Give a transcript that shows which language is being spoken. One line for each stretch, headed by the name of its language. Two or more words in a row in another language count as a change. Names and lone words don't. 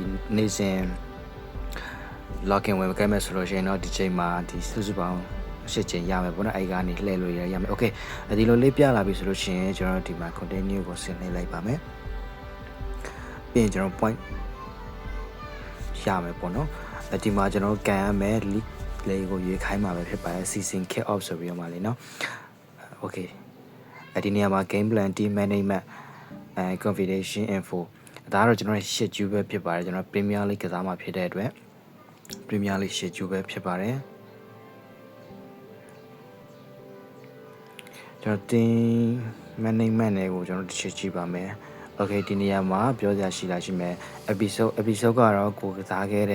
Burmese: နေ့စဉ် login ဝင်ခဲ့မယ်ဆိုလို့ရှိရင်တော့ဒီချိန်မှာဒီစုစုပေါင်း8ချိန်ရမယ်ပေါ့နော်အဲ့ကနေလှည့်လို့ရမယ် okay ဒီလိုလေးပြလာပြီဆိုလို့ရှိရင်ကျွန်တော်ဒီမှာ continue ကိုဆင်းနေလိုက်ပါမယ်ပြီးရင်ကျွန်တော် point ရမယ်ပေါ့နော်ဒီမှာကျွန်တော်ကန်ရမယ် league လေးကိုရွေးခိုင်းမှာပဲဖြစ်ပါတယ်
English: season kick off
Burmese: ဆိုပြီးတော့မှလေနော် okay ဒီနေရာမှာ
English: game plan team management configuration info
Burmese: ဒါကတော့ကျွန်တော်ရဲ့ schedule ပဲဖြစ်ပါတယ်ကျွန်တော် Premier League ကစားမှာဖြစ်တဲ့အတွက် Premier League schedule ပဲဖြစ်ပါတယ် ကျွန်တော်
English: team management
Burmese: တွေကိုကျွန်တော်တစ်ချက်ကြည့်ပါမယ် okay ဒီနေရာမှာပြောစရာရှိလားရှိမယ် episode ကတော့ကိုကစားခဲ့